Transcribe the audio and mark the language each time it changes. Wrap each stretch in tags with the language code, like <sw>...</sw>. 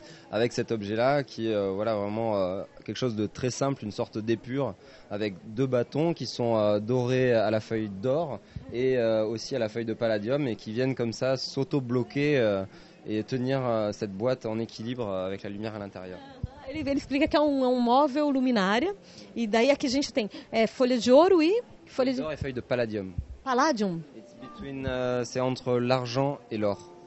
<fr>Avec cet objet-là qui est vraiment quelque chose de très simple, une sorte d'épure avec deux bâtons qui sont dorés à la feuille d'or et aussi à la feuille de palladium et qui viennent comme ça s'auto-bloquer et tenir cette boîte en équilibre avec la lumière à l'intérieur.</fr> <pt>Ele explica que é um móvel luminária e daí aqui a gente tem folha de ouro e</pt> <fr>folha d'or et feuille de palladium. Palladium. C'est entre l'argent et l'or.</fr>